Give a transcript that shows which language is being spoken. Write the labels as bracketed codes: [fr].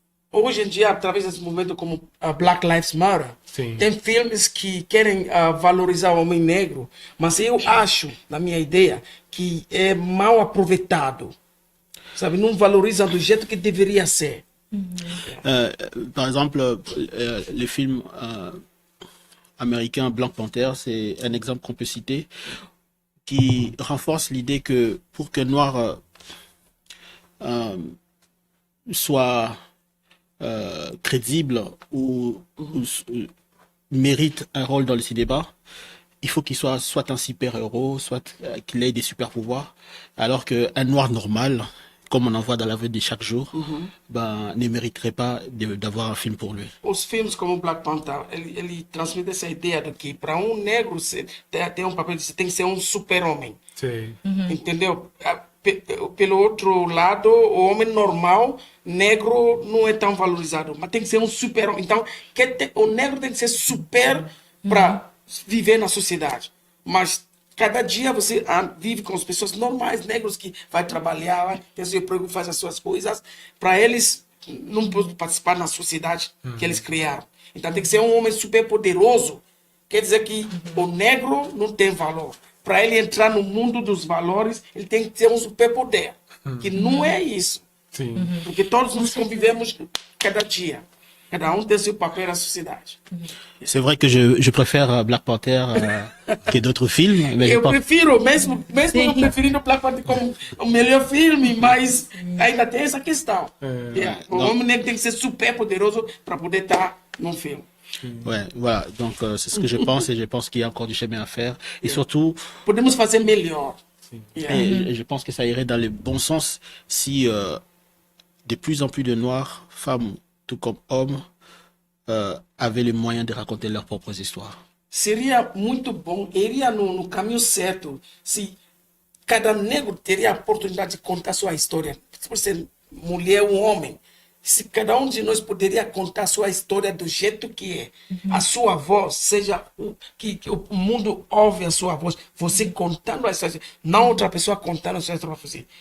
[pt] Hoje em dia, através desse movimento como Black Lives Matter, tem filmes que querem valorizar o homem negro, mas eu acho, na minha ideia, que é mal aproveitado. Sabe, não valorizam do jeito que deveria ser. [fr] Par exemple, le film américain Black Panther, c'est un exemple qu'on peut citer, qui renforce l'idée que pour qu'un noir soit crédible ou mérite un rôle dans le cinéma, il faut qu'il soit un super-héros, soit qu'il ait des super-pouvoirs, alors qu'un noir normal, comme on en voit dans la vie de chaque jour, ne mériterait pas d'avoir un film pour lui. [pt] Os filmes como Black Panther, ele transmite essa ideia de que para negro ter papel de tem que ser super-homem. Entendeu? Pelo outro lado, o homem normal, negro, não é tão valorizado, mas tem que ser super-homem. Então, o negro tem que ser super para viver na sociedade. Mas cada dia você vive com as pessoas normais, negros, que vai trabalhar, tem seu emprego, faz as suas coisas. Para eles, não podem participar na sociedade que eles criaram. Então tem que ser um homem super poderoso. Quer dizer que o negro não tem valor. Para ele entrar no mundo dos valores, ele tem que ter um superpoder. Que não é isso. Porque todos nós convivemos cada dia. Cada um tem seu papel na sociedade. [fr] C'est vrai que je préfère Black Panther que d'autres films. Mais [pt] eu prefiro, mesmo eu preferindo Black Panther como o melhor filme, mas ainda tem essa questão. O homem negro tem que ser super poderoso para poder estar num filme. [fr] Ouais, voilà. Donc c'est ce que je pense et je pense qu'il y a encore du chemin à faire. Et surtout, [pt] podemos fazer melhor. [fr] Et je pense que ça irait dans le bon sens si de plus en plus de Noirs, femmes, tout comme hommes, avaient les moyens de raconter leurs propres histoires. [pt] Seria muito bom, iria no caminho certo, se cada negro teria a oportunidade de contar sua história. Se você mulher ou homem, se cada um de nós poderia contar sua história do jeito que é, a sua voz, seja que o mundo ouve a sua voz, você contando a história, não outra pessoa contando a sua história para você.